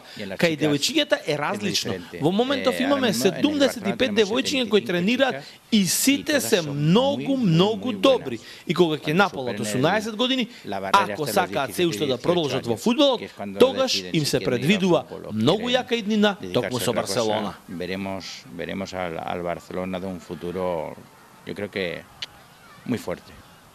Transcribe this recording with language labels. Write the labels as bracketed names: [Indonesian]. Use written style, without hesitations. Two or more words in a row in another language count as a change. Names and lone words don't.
[Macedonian] Кај девојчињата е различно. Во моментов имаме 75 девојчиња кои тренираат и сите се многу добри. И кога ќе наполнат 18 години, ако сакаат се уште да продолжат во фудбалот, тогаш им се предвидува многу јака иднина токму со Барселона. [Spanish] Veremos al Barcelona de un futuro, yo creo que muy fuerte.